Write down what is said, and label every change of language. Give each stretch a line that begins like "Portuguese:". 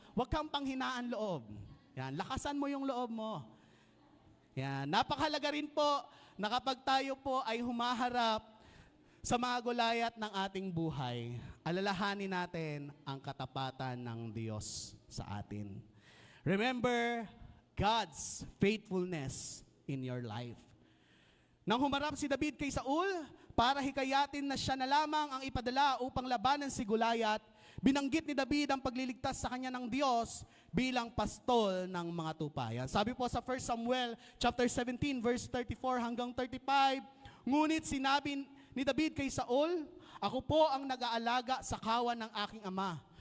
Filipino: Huwag kang panghinaan loob. Yan. Lakasan mo yung loob mo. Yan. Napakahalaga rin po na kapag tayo po ay humaharap sa mga Goliath ng ating buhay, alalahanin natin ang katapatan ng Diyos sa atin.
English: Remember, God's faithfulness in your life.
Filipino: Nang humarap si David kay Saul, para hikayatin na siya na lamang ang ipadala upang labanan si Goliath, binanggit ni David ang pagliligtas sa kanya ng Diyos bilang pastol ng mga tupa. Yan. Sabi po sa 1 Samuel chapter 17 verse 34 hanggang 35, ngunit sinabi ni David kay Saul, ako po ang nag-aalaga sa kawan ng aking ama.